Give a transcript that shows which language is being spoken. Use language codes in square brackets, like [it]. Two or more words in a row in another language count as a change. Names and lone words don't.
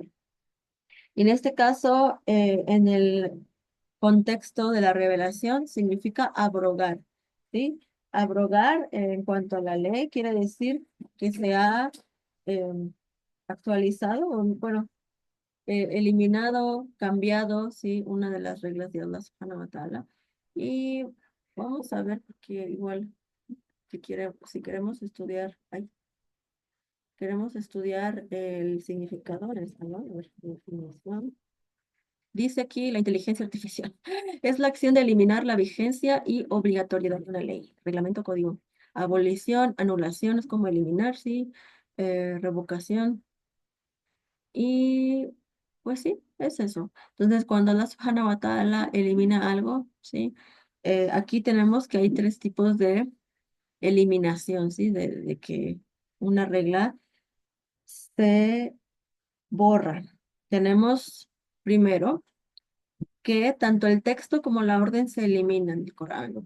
[es] Y en este caso, en el contexto de la revelación, significa abrogar, ¿sí? Abrogar, en cuanto a la ley, quiere decir que se ha em, actualizado, o, bueno, eliminado, cambiado, ¿sí? Una de las reglas de [ar] الله سبحانه وتعالى. [es] Y vamos a ver, porque igual, si queremos estudiar, queremos estudiar el significado en español, a ver, definición. Dice aquí la inteligencia artificial. Es la acción de eliminar la vigencia y obligatoriedad de una ley, reglamento, código. Abolición, anulación es como eliminar, sí. Revocación. Y pues sí, es eso. Entonces, cuando [ar] الله سبحانه وتعالى [es] elimina algo, ¿sí? Aquí tenemos que hay tres tipos de eliminación, ¿sí? De que una regla se borra. Tenemos primero que tanto el texto como la orden se eliminan del Corán, ¿ok?